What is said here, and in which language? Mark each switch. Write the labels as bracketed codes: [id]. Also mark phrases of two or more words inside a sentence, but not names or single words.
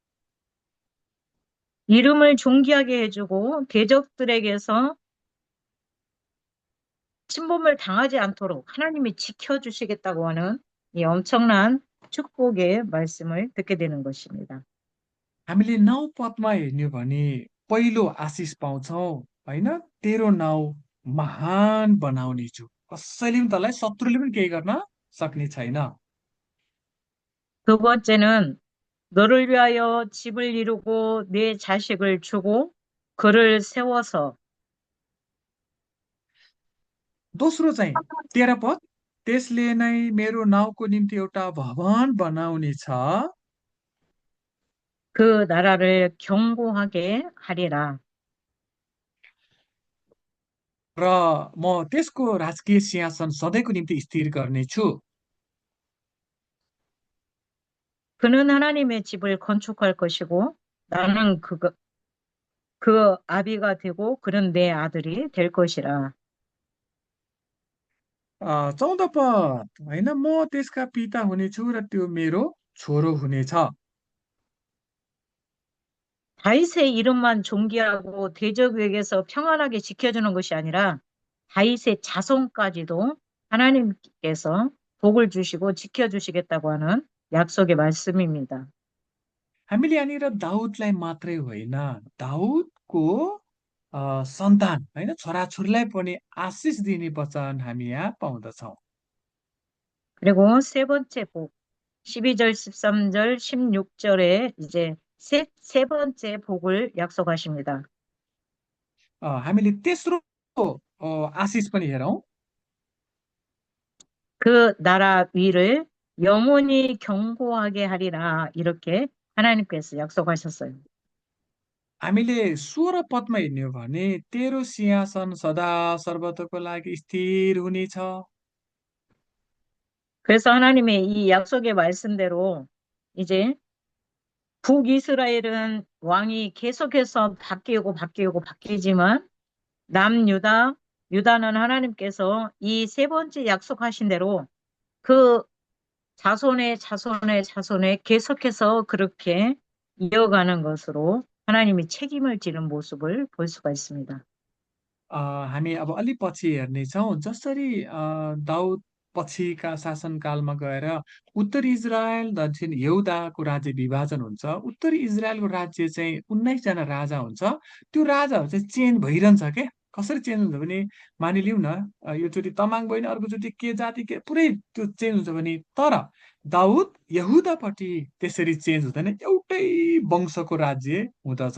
[ko] 이름을 존귀하게 해주고 대적들에게서 침범을 당하지 않도록 하나님이 지켜주시겠다고 하는 이 엄청난 축복의 말씀을 듣게 되는 것입니다. [ne] हामीले 9 पदमा हेर्ने भने पहिलो आशिष पाउँछौं होइन, तेरो नाउँ महान बनाउने छु, कसैले पनि तँलाई शत्रुले पनि केही गर्न सक्ने छैन। [ko] 두 번째는 너를 위하여 집을 이루고 네 자식을 주고 그를 세워서 [ne] दोस्रो चाहिँ 13 पद, त्यसले नै मेरो नाउँको निम्ति एउटा भवन बनाउने छ [ko] 그 나라를 견고하게 하리라. [ne] र म त्यसको राजकीय सिंहासन सधैँको निम्ति स्थिर गर्नेछु। [ko] 그는 하나님의 집을 건축할 것이고 나는 그 아비가 되고 그는 내 아들이 될 것이라. [ne] 14 पद होइन, म त्यसका पिता हुनेछु र त्यो मेरो छोरो हुनेछ। [ko] 다윗의 이름만 존귀하고 대적에게서 평안하게 지켜주는 것이 아니라 다윗의 자손까지도 하나님께서 복을 주시고 지켜주시겠다고 하는 약속의 말씀입니다. [ne] हामीले यहाँनिर दाउदलाई मात्रै होइन, दाउदको सन्तान होइन छोराछोरीलाई पनि आशिष दिने वचन हामी यहाँ पाउँदछौँ। [ko] 그리고 세 번째 복, 12절, 13절, 16절에 이제 세 번째 복을 약속하십니다. [ne] हामीले तेस्रो आशिष पनि हेरौँ। [ko] 그 나라 위를 영원히 견고하게 하리라 이렇게 하나님께서 약속하셨어요. [ne] हामीले 16 पदमा हेर्ने हो भने तेरो सिंहासन सदा सर्वतोको लागि स्थिर हुनेछ। [ko] 그래서 하나님의 이 약속의 말씀대로 이제 북이스라엘은 왕이 계속해서 바뀌지만 남유다, 유다는 하나님께서 이 세 번째 약속하신 대로 그 자손의 자손에 계속해서 그렇게 이어가는 것으로 하나님이 책임을 지는 모습을 볼 수가 있습니다. [ne] हामी अब अलि पछि हेर्नेछौँ जसरी दाउद पछिका शासनकालमा गएर उत्तर इजरायल दक्षिण यहुदाको राज्य विभाजन हुन्छ। उत्तर इजरायलको राज्य चाहिँ 19 जना राजा हुन्छ। त्यो राजाहरू चाहिँ चेन्ज भइरहन्छ के। कसरी चेन्ज हुन्छ भने मानिलिउँ न, योचोटि तमाङ बहिनी, अर्कोचोटि के जाति के पुरै त्यो चेन्ज हुन्छ भने, तर दाउद यहुदापट्टि त्यसरी चेन्ज हुँदैन, एउटै वंशको राज्य हुँदछ।